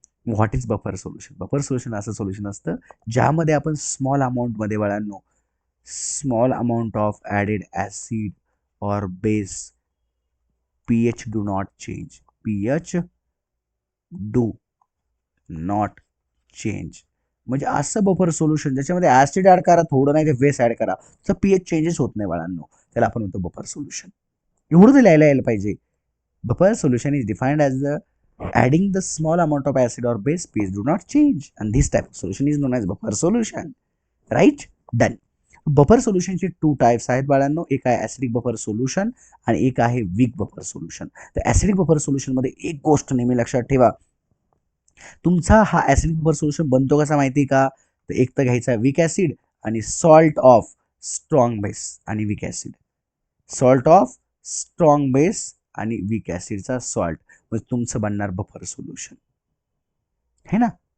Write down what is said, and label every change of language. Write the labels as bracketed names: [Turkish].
[English] What is buffer solution? [Marathi] Buffer solution असं solution असतं ज्यामध्ये आपण स्मॉल अमाऊंटमध्ये बाळांनो, [English] Small amount of added acid और base, pH do not change, pH do not change. [Marathi] म्हणजे असं बफर सोल्युशन ज्याच्यामध्ये ऍसिड ऍड करा थोडं, नाही ते बेस ऍड करा, तर pH चेंजेस होत नाही बाळांनो, त्याला आपण म्हणतो बफर सोल्युशन. एवढं ते लिहायला यायला पाहिजे. [English] Buffer solution is defined as the adding the small amount of acid or base, pH do not change, and this type of solution is known as buffer solution. Right? Done. [Marathi] Buffer सोल्युशनचे 2 types आहेत बाळांनो, एक आहे acidic buffer solution आणि एक आहे weak buffer solution. तर acidic buffer solution मध्ये एक गोष्ट नेहमी लक्षात ठेवा, तुमचा हा ऍसिडिक बफर सोल्युशन बनतो कसा माहिती का? तर एक तर घ्यायचा वीक ऍसिड आणि [English] salt of strong base [Marathi] आणि weak acid, salt of strong base आणि वीक ऍसिडचा सॉल्ट, म्हणजे तुमचं बनणार बफर सोल्युशन, है ना.